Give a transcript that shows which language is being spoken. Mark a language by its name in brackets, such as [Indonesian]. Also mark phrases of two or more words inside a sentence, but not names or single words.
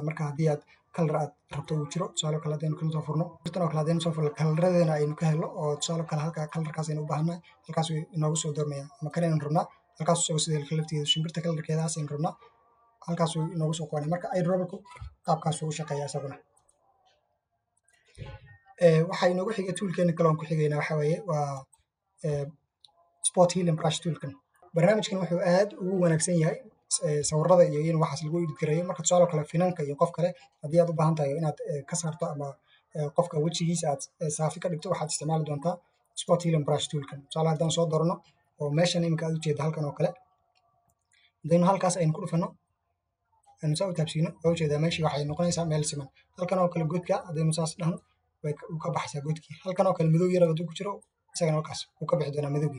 [Somali] Marka haddii aad color aad rabto uu jiro tusaale kale haddaynu kan soo furno tan oo kale haddaynu soo furno colorradeena aynu ka helno oo tusaale kale halka colorkaas aynu u baahannahay halkaas wuu inoogu soo doormayaa ama kan aynu rabnaa halkaas isagoo sidii laftigeeda shimbirta colorkeedaas aynu rabnaa halkaas wuu inoogu soo qabanaya. Marka eyedropperku qaabkaas wuu u shaqeeyaa isaguna. Waxaa inoogu xiga toolkeena kale aan ku xigaynaa waxaa weeye waa [English] spot healing brush [Somali] toolkan. Barnaamijkan wuxuu aad ugu wanaagsan yahay sawirada iyo in waxaas lagu edit gareeyo. Marka tusaale kale finanka iyo qof kale haddii aad u baahan tahay inaad ka saarto ama qofka wejigiisa aad saafi ka dhigto, waxaad isticmaali doontaa [English] spot healing brush [Somali] toolkan. Tusaale haddaan soo doorno oo meeshan iminka aad ujeeda halkan oo kale, hadaynu halkaas aynu ku dhufano aynu saa u taabsiino, waa ujeedaa meeshii waxay noqonaysaa meel siman. Halkan oo kale godka haddaynu saas dhahno wuu ka baxaysaa godkii. Halkan oo kale madow yar hadduu ku jiro isagana halkaas wuu ka bixi doonaa madowgii.